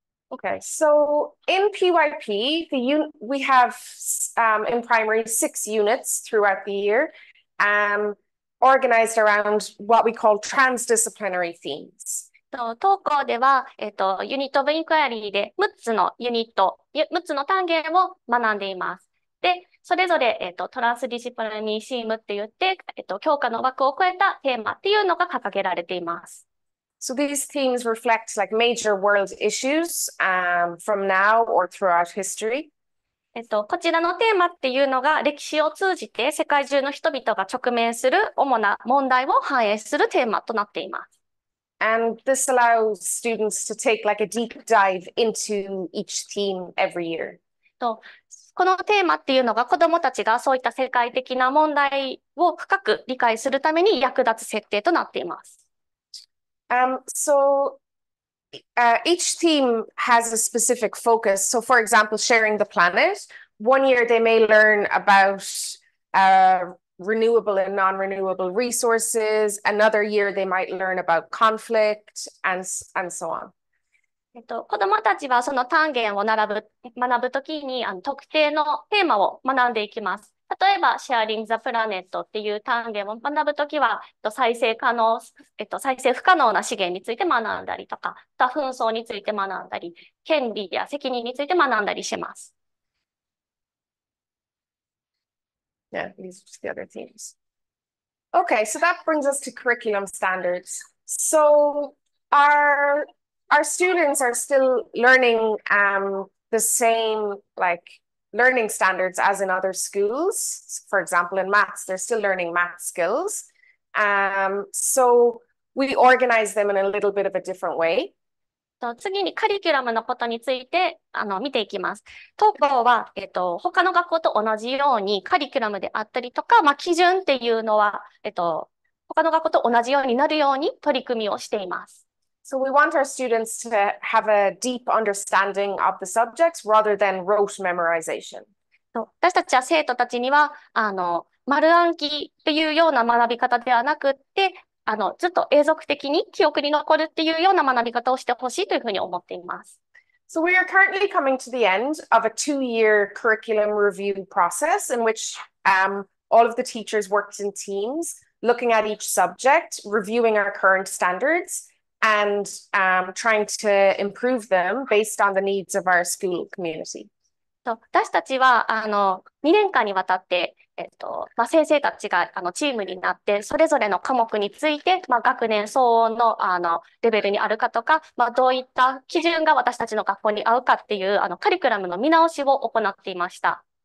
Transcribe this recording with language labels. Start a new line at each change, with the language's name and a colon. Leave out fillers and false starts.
English: Okay, so in PYP, we have in primary 6 units throughout the year, organized around what we call transdisciplinary themes.
Japanese: 当校では、ユニット・オブ・インクワリーで6つのユニット、6つの単元を学んでいます。で、それぞれ、トランスディシプリニーシームって言って、教科の枠を超えたテーマっていうのが掲げられています。
English: So these themes reflect like major world issues from now or throughout history.
Japanese: こちらのテーマっていうのが歴史を通じて世界中の人々が直面する主な問題を反映するテーマとなっています。
English: And this allows students to take like a deep dive into each theme every year.
Japanese: このテーマっていうのが子どもたちがそういった世界的な問題を深く理解するために役立つ設定となっています。
English: So each theme has a specific focus. So for example, sharing the planet. One year they may learn about renewable and non-renewable resources. Another year they might learn about conflict and so on.
Japanese: 子どもたちはその単元を学ぶときに特定のテーマを学んでいきます。例えば、シェアリング・ザ・プラネットっていう単元を学ぶときは、再生不可能な資源について学んだりとか、あとは紛争について学んだり、権利や責任について学んだりします。
English: Yeah, these are the other themes. Okay, so that brings us to curriculum standards. So our students are still learning the same learning standards as in other schools. For example, in maths, they're still learning math skills. So we organize them in a little bit of a different way.
Japanese: 次にカリキュラムのことについて見ていきます。当校は、他の学校と同じようにカリキュラムであったりとか、基準っていうのは、他の学校と同じようになるように取り組みをしています。
English: So we want our students to have a deep understanding of the subjects rather than rote memorization.
Japanese: 私たちは生徒たちには、丸暗記というような学び方ではなくって、ずっと永続的に記憶に残るっていうような学び方をしてほしいというふうに思っています。
English: So we are currently coming to the end of a 2-year curriculum review process in which all of the teachers worked in teams, looking at each subject, reviewing our current standards, and trying to improve them based on the needs of our school community.
Japanese: 私たちは2年間にわたって、先生たちがチームになって、それぞれの科目について、学年相応のレベルにあるかとか、どういった基準が私たちの学校に合うかっていうカリキュラムの見直しを行っていました。